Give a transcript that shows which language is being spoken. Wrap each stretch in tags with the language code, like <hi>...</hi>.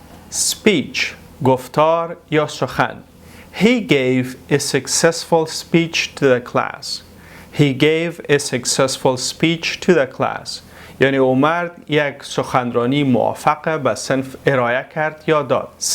<fa>Speech گفتار یا سخن.</fa> <en>He gave a successful speech to the class. He gave a successful speech to the class.</en> <fa>یعنی او مرد یک سخنرانی موفق به صنف ارائه کرد یا داد.</fa>